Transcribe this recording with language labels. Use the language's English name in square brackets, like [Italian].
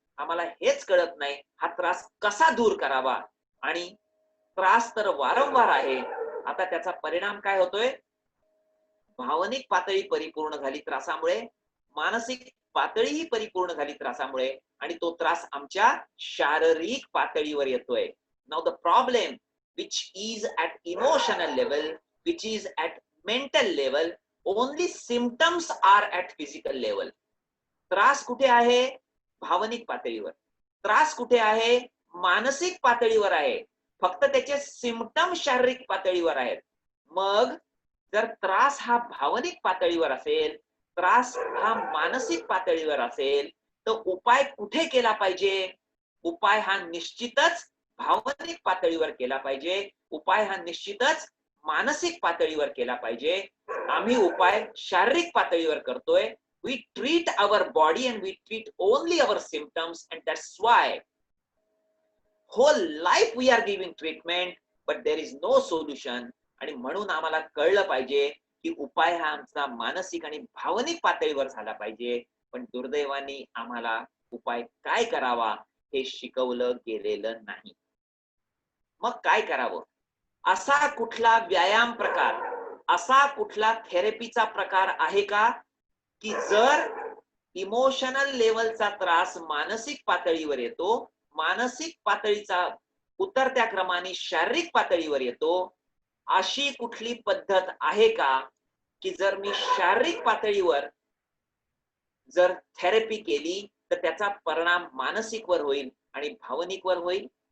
[Marathi] आम्हाला हेच कळत नाही हा त्रास कसा दूर करावा. आणि त्रास तर वारंवार आहे. आता त्याचा परिणाम काय होतोय, भावनिक पातळी परिपूर्ण झाली त्रासामुळे, मानसिक पातळीही परिपूर्ण झाली त्रासामुळे, आणि तो त्रास आमच्या शारीरिक पातळीवर येतोय. [English] Now the problem which is at emotional level, which is at mental level, only symptoms are at physical level. [Marathi] त्रास कुठे आहे, भावनिक पातळीवर. त्रास कुठे आहे, मानसिक पातळीवर आहे. फक्त त्याचे सिम्पटम शारीरिक पातळीवर आहेत. मग जर त्रास हा भावनिक पातळीवर असेल, त्रास हा मानसिक पातळीवर असेल, तर उपाय कुठे केला पाहिजे? उपाय हा निश्चितच भावनिक पातळीवर केला पाहिजे. उपाय हा निश्चितच मानसिक पातळीवर केला पाहिजे. आम्ही उपाय शारीरिक पातळीवर करतोय. [English] We treat our body and we treat only our symptoms, and that's why whole life we are giving treatment, but there is no solution. [Marathi] आणि म्हणून आम्हाला कळलं पाहिजे की उपाय हा आमचा मानसिक आणि भावनिक पातळीवर झाला पाहिजे. पण दुर्दैवाने आम्हाला उपाय काय करावा हे शिकवलं गेलेलं नाही. मग काय करावं? असा कुठला व्यायाम प्रकार, असा कुठला थेरपीचा प्रकार आहे का की जर इमोशनल लेवलचा त्रास मानसिक पातळीवर येतो, मानसिक पातळीचा उतरत्या क्रमाने शारीरिक पातळीवर येतो, अशी कुठली पद्धत आहे का की जर मी शारीरिक पातळीवर जर थेरपी केली तर त्याचा परिणाम मानसिकवर होईल आणि भावनिकवर होईल?